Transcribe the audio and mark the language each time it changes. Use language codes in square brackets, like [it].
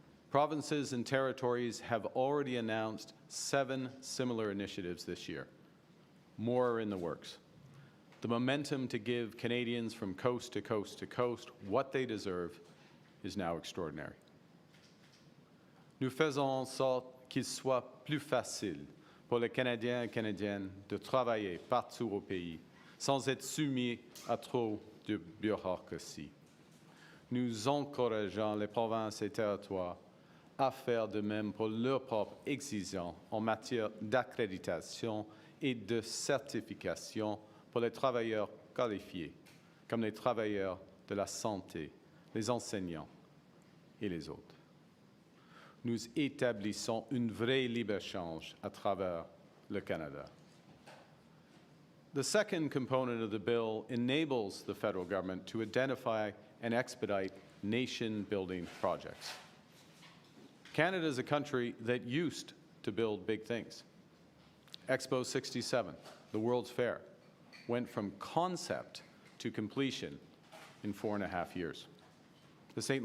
[en] Provinces and territories have already announced 7 similar initiatives this year. More are in the works. The momentum to give Canadians from coast to coast to coast what they deserve is now extraordinary. [fr] Nous faisons en sorte qu'il soit plus facile pour les Canadiens et Canadiennes de travailler partout au pays sans être soumis à trop de bureaucratie. Nous encourageons les provinces et territoires à faire de même pour leurs propres exigences en matière d'accréditation et de certification pour les travailleurs qualifiés, comme les travailleurs de la santé, les enseignants et les autres. Nous établissons une vraie libre-échange à travers le Canada. [en] The second component of the bill enables the federal government to identify and expedite nation-building projects. Canada is a country that used to build big things. Expo 67, the World's Fair, went from concept to completion in 4.5 years. The St.